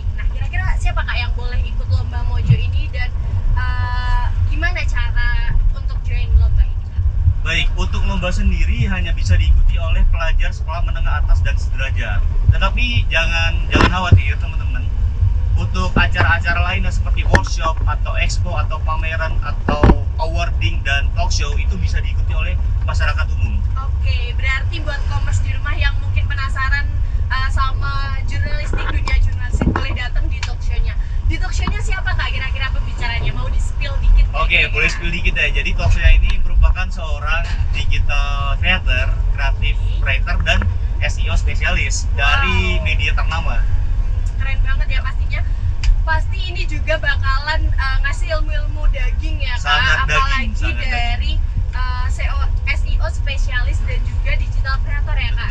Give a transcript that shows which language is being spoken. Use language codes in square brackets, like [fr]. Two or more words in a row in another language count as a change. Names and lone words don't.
[id] Nah kira-kira siapa Kak yang boleh ikut lomba Mojo ini dan gimana cara untuk join lomba ini Kak? Baik, untuk lomba sendiri hanya bisa diikuti oleh pelajar sekolah menengah atas dan sederajat. Tetapi jangan khawatir teman-teman. Untuk acara-acara lainnya seperti workshop atau expo atau pameran atau awarding dan [en] talk show [id] itu bisa diikuti oleh masyarakat umum. Oke, berarti buat Commerce di rumah yang mungkin penasaran sama jurnalistik, dunia jurnalistik boleh datang di [en] talk show- [id] nya. Di [en] talk show- [id] nya siapa Kak kira-kira pembicaranya? Mau di-spill dikit? Oke, boleh spill dikit ya. Jadi [en] talk show [id] ini merupakan seorang [en] digital creator, creative writer [id] dan SEO spesialis dari media ternama. Keren banget ya pastinya. Pasti ini juga bakalan ngasih ilmu-ilmu daging ya Kak. Sangat daging, apalagi sangat dari SEO spesialis dan juga [en] digital creator [id] ya Kak.